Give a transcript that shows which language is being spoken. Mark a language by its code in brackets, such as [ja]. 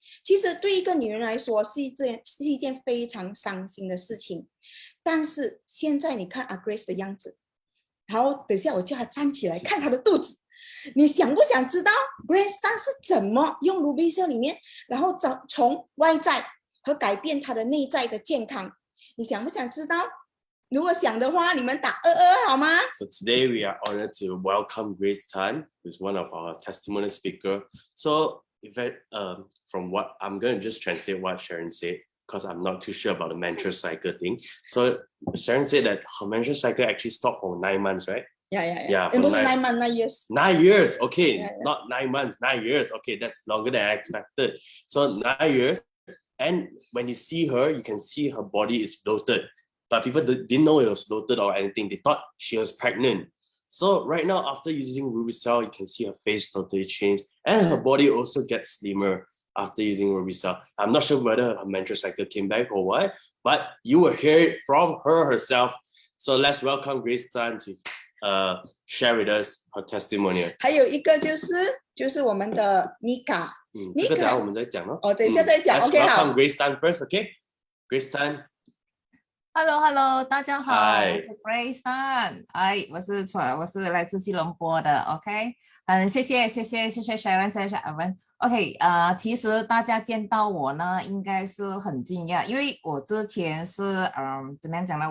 [zh] 其实对一个女人来说是一件非常伤心的事情，但是现在你看Grace 的样子，然后等一下我叫她站起来看她的肚子。你想不想知道 Grace Tan 是怎么用 Ruby Cell 里面，然后从外在和改变她的内在的健康？你想不想知道？如果想的话，你们打22好吗？ [en] So today we are honored to welcome Grace Tan, who's one of our testimonial speaker. So from what I'm going to just translate what Sharon said, because I'm not too sure about the menstrual cycle thing. So Sharon said that her menstrual cycle actually stopped for 9 months, right? Yeah. [zh] 不是 [en] 9 months, 9 years. 9 years, okay, Yeah. not 9 months, 9 years. Okay, that's longer than I expected. So 9 years, and when you see her, you can see her body is bloated. But people didn't know it was bloated or anything. They thought she was pregnant. So right now, after using Ruby Cell, you can see her face totally change, and her body also gets slimmer after using Ruby Cell. I'm not sure whether her menstrual cycle came back or what, but you will hear it from her herself. So let's welcome Grace Tan to share with us her testimonial. [zh] 还有一个就是我们的 Nika。这个等下我们再讲咯。等一下再讲。 [en] Let's [zh] OK， 好。 [en] welcome Grace Tan first, okay? Grace Tan. Hello， [zh] 大家好， [en] Hi [zh] 我是 Grace Tan， 我是来自吉隆坡的 ，OK， 谢谢 Sharon， 谢谢 Aaron， OK， 其实大家见到我呢，应该是很惊讶，因为我之前是怎么样讲呢？